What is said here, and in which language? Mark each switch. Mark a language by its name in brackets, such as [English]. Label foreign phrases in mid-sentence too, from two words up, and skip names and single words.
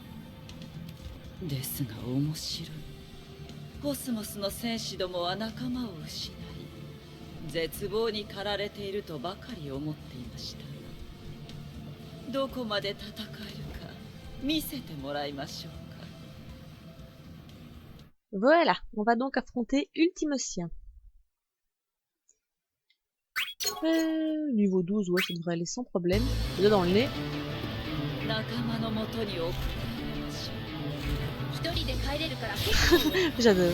[Japanese] ですが面白い。コスモスの戦士どもは仲間を失い、絶望に駆られているとばかり思っていました。どこまで戦えるか見せてもらいましょうか。 [French] Voilà, on va donc affronter Ultimocien. Niveau 12, ouais, ça devrait aller sans problème. Là dans le nez. J'adore.